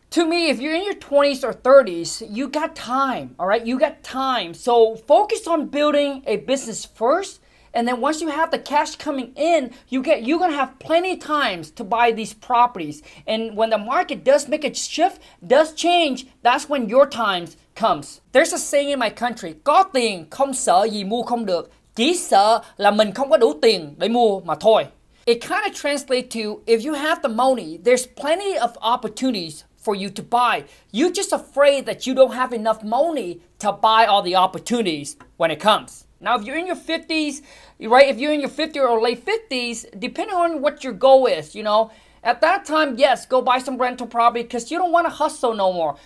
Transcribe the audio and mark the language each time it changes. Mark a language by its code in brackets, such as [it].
[en] To me, if you're in your 20s or 30s, you got time, all right? You got time. So focus on building a business first. And then once you have the cash coming in, you're going to have plenty of times to buy these properties. And when the market does make a shift, does change, that's when your time comes. There's a saying in my country, [vi] có tiền không sợ gì mua không được, chỉ sợ là mình không có đủ tiền để mua mà thôi. [en] It kind of translates to, if you have the money, there's plenty of opportunities for you to buy. You're just afraid that you don't have enough money to buy all the opportunities when it comes. Now, if you're in your 50s, right, if you're in your 50s or late 50s, depending on what your goal is, at that time, yes, go buy some rental property because you don't want to hustle no more.